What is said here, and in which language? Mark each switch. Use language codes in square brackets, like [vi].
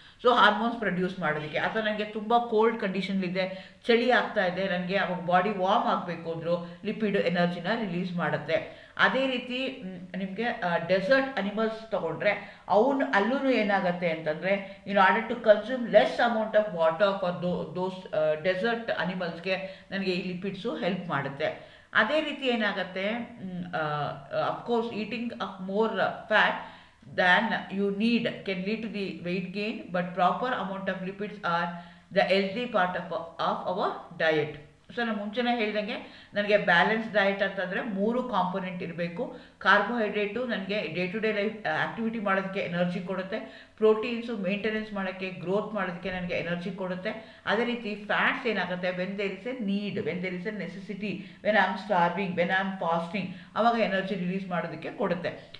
[kn] So hormones produce ಮಾಡೋದಕ್ಕೆ, ಅಥವಾ ನನಗೆ ತುಂಬ ಕೋಲ್ಡ್ ಕಂಡೀಷನ್ಲಿದೆ, ಚಳಿ ಆಗ್ತಾ ಇದೆ, ನನಗೆ ಅವಾಗ ಬಾಡಿ ವಾರ್ಮ್ ಆಗಬೇಕು ಅಂದರೂ ಲಿಪಿಡ್ ಎನರ್ಜಿನ ರಿಲೀಸ್ ಮಾಡುತ್ತೆ. ಅದೇ ರೀತಿ ನಿಮಗೆ ಡೆಸರ್ಟ್ ಅನಿಮಲ್ಸ್ ತೊಗೊಂಡ್ರೆ ಅಲ್ಲೂ ಏನಾಗುತ್ತೆ ಅಂತಂದರೆ, [en] in order to consume less amount of water for those desert ಅನಿಮಲ್ಸ್ಗೆ [kn] ನನಗೆ ಈ ಲಿಪಿಡ್ಸು ಹೆಲ್ಪ್ ಮಾಡುತ್ತೆ. ಅದೇ ರೀತಿ ಏನಾಗುತ್ತೆ, [en] Of course eating of more fat than you need can lead to the weight gain, but proper amount of lipids are the healthy part of our diet. [kn] So ನಾನು ಮುಂಚೆನೇ ಹೇಳ್ದಂಗೆ ನನಗೆ ಬ್ಯಾಲೆನ್ಸ್ ಡಯಟ್ ಅಂತಂದರೆ 3 component ಇರಬೇಕು. ಕಾರ್ಬೋಹೈಡ್ರೇಟು ನನಗೆ day to day life activity ಮಾಡೋದಕ್ಕೆ energy ಕೊಡುತ್ತೆ. Proteins maintenance ಮಾಡೋಕ್ಕೆ, ಗ್ರೋತ್ ಮಾಡೋದಕ್ಕೆ ನನಗೆ ಎನರ್ಜಿ ಕೊಡುತ್ತೆ. ಅದೇ ರೀತಿ ಫ್ಯಾಟ್ಸ್ ಏನಾಗುತ್ತೆ, [en] when there is a need, when there is a necessity, when I am starving, when I am fasting, [kn] ಆವಾಗ ಎನರ್ಜಿ ರಿಲೀಸ್ ಮಾಡೋದಕ್ಕೆ ಕೊಡುತ್ತೆ.